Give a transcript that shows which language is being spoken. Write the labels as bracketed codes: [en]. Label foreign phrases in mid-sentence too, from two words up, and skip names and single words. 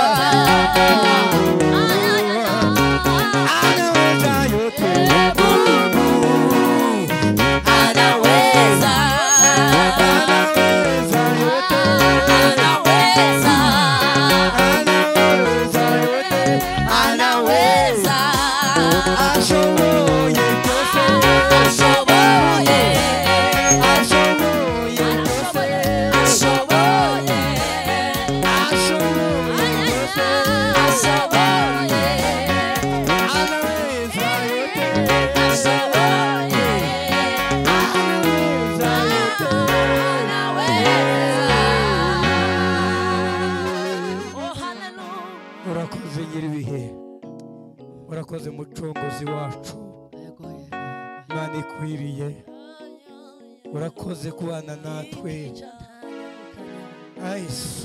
[sw] anaweza yote Mungu anaweza, anaweza yote anaweza, anaweza yote anaweza, [rw] ashoboye byose ashoboye, ashoboye byose ashoboye, ashoboye byose ashoboye, [sw] anaweza yote [rw] ashoboye, [sw] anaweza yote [en] Oh, hallelujah. [rw] urakoze nyiribihe urakoze mucunguzi wacu Imana ikwiriye urakoze kubana natwe Yesu